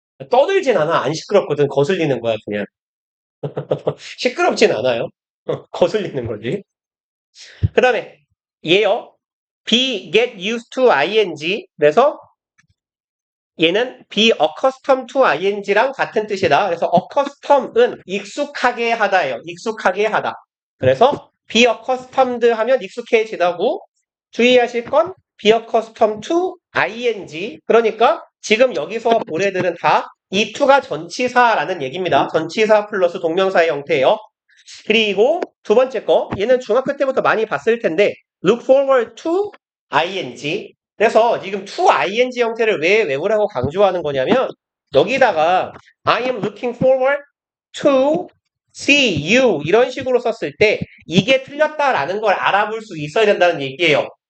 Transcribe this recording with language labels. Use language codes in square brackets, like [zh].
[ko] 떠들진 않아. 안 시끄럽거든. 거슬리는 거야, 그냥. 시끄럽진 않아요. 거슬리는 거지. 그 다음에, 얘요. be get used to ing. 그래서 얘는 be accustomed to ing랑 같은 뜻이다. 그래서 accustom은 익숙하게 하다예요. 익숙하게 하다. 그래서 be accustomed 하면 익숙해지다고 주의하실 건 be accustomed to ing. 그러니까 지금 여기서 볼 애들은 다 이 to가 전치사라는 얘기입니다. 전치사 플러스 동명사의 형태예요. 그리고 두 번째 거, 얘는 중학교 때부터 많이 봤을 텐데 look forward to ing. 그래서 지금 to ing 형태를 왜 외우라고 강조하는 거냐면 여기다가 [en] I am looking forward to see you [ko] 이런 식으로 썼을 때 이게 틀렸다라는 걸 알아볼 수 있어야 된다는 얘기예요.